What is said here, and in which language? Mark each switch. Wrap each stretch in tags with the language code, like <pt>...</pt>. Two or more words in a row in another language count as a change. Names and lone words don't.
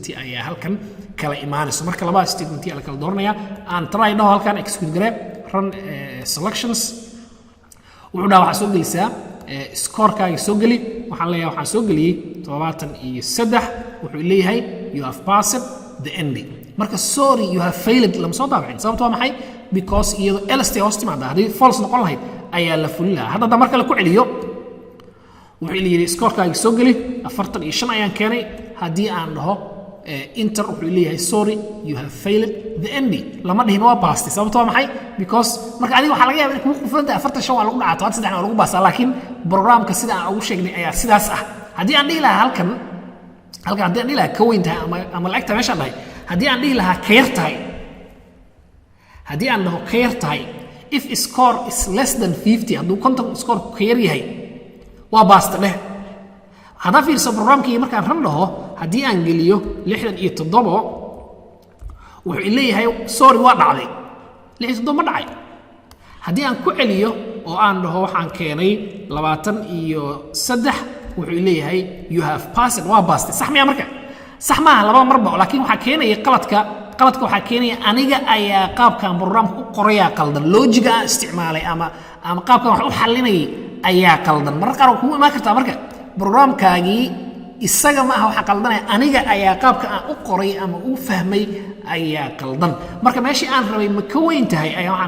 <so>ayaa halkan kala imaanayso marka labada statement la kala dooranaya aan try dhaho halkan execute gare</so> <en>run selections</en> <so>wuxuu dhaha waxaa soo gelisaa scorekaaga soo geli waxaan leeyahay waxaan soo geliyey 73 wuxuu leeyahay</so> <en>you have passed the ending</en> <so>marka</so> <en>sorry you have failed</en> <so>lama soo daabicin sababtoo waa maxay because iyadoo else hoos timaada haddii false noqon lahayd ayaa la fulin lahaa hadda marka la ku celiyo wuxuu leeyahay scorekaaga soo geli 45 ayaan keenay haddii aan dhaho enter wuxuu leeyahay</so> <en>sorry you have failed the ending</en> <so>lama dhihin waa baastay sababtoo waa maxay because marka adiga waxaa laga yaabaa in kugu quflanta 45 waa lagu dhacaa 3 waa lagu baastaa laakiin programka sida aan ugu sheegnay ayaa sidaas ah haddii aan dhihi lahaa halkan haddii aan dhihi lahaa ka weyn tahay ama lacagta meeshaan dhahay haddii aan dhihi lahaa ka yar tahay haddii aan dhaho ka yar tahay</so> <en>if score is less than 50</en> <so>hadduu</so> <en>content score</en> <so>ka yar yahay waa baasta dheh haddaa fiirso programkii markaan ran dhaho haddii aan geliyo 67 wuxuu leeyahay sorry waa dhacday 67 ma dhacay haddii aan ku celiyo oo aan dhaho waxaan keenay 23 wuxuu leeyahay</so> <en>you have passed</en> <so>waa baastay sax miyaa marka sax maaha laba marba laakiin waxaa keenaya qaladka waxaa keenaya aniga ayaa qaabkan programka u qoraya qaldan logiga aan isticmaalay ama qaabkan wax u xalinayay ayaa qaldan mararka qaar kugu imaan kartaa marka programkaagii isaga ma aha waxa qaldanaya aniga ayaa qaabka aan u qoray ama u fahmay ayaa qaldan marka meeshii aan rabay ma ka weyn tahay ayaa waxaan</so>